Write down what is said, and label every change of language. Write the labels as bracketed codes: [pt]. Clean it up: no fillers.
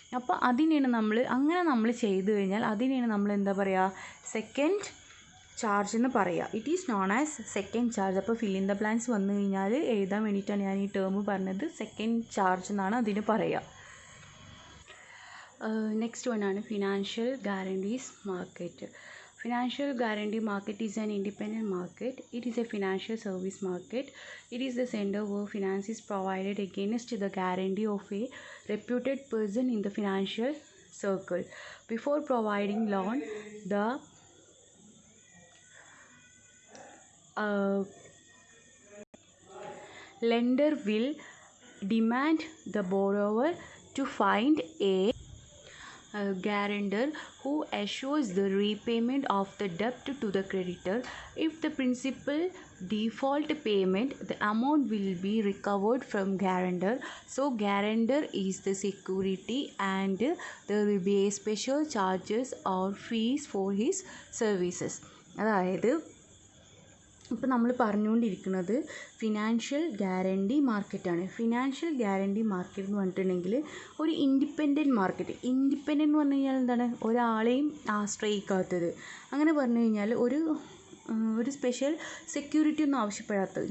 [ml] അപ്പോൾ അതിനെയാണ് നമ്മൾ ചെയ്തു കഴിഞ്ഞാൽ അതിനെയാണ് നമ്മൾ എന്താ പറയുക, സെക്കൻഡ് ചാർജ് എന്ന് പറയുക. [en] It is known as second charge. [ml] അപ്പോൾ ഫിൽ ഇൻ ദ ബ്ലാങ്ക്സ് വന്നു കഴിഞ്ഞാൽ എഴുതാൻ വേണ്ടിയിട്ടാണ് ഞാൻ ഈ ടേം പറഞ്ഞത്. സെക്കൻഡ് ചാർജ് എന്നാണ് അതിന് പറയുക. [en] Next one ആണ് financial guarantees market. Financial guarantee market is an independent market. It is a financial service market. It is the center where finance is provided against the guarantee of a reputed person in the financial circle. Before providing loan, the lender will demand the borrower to find a guarantor who assures the repayment of the debt to the creditor. If the principal default payment, the amount will be recovered from guarantor. So guarantor is the security and there will be a special charges or fees for his services. [ml] അതായത് ഇപ്പോൾ നമ്മൾ പറഞ്ഞുകൊണ്ടിരിക്കുന്നത് financial guarantee മാർക്കറ്റാണ്. Financial guarantee market എന്ന് പറഞ്ഞിട്ടുണ്ടെങ്കിൽ ഒരു independent market. Independent എന്ന് പറഞ്ഞു കഴിഞ്ഞാൽ എന്താണ്, ഒരാളെയും ആശ്രയിക്കാത്തത്. അങ്ങനെ പറഞ്ഞു കഴിഞ്ഞാൽ ഒരു സ്പെഷ്യൽ സെക്യൂരിറ്റി ഒന്നും ആവശ്യപ്പെടാത്തത്.